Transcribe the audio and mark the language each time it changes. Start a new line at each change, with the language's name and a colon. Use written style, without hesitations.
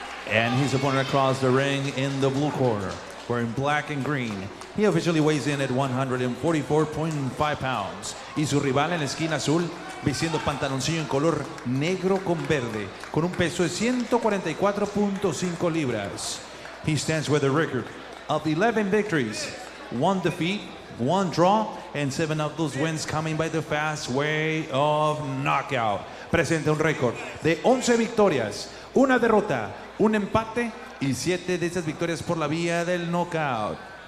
English: And his opponent across the ring in the blue corner, wearing black and green. He officially weighs in at 144.5 pounds.
Spanish: Y su rival en la esquina azul, vistiendo pantaloncillo en color negro con verde, con un peso de 144.5 libras.
English: He stands with a record of 11 victories, 1 defeat, 1 draw, and 7 of those wins coming by the fast way of knockout.
Spanish: Presenta un récord de 11 victorias, 1 derrota, 1 empate y 7 de esas victorias por la vía del knockout.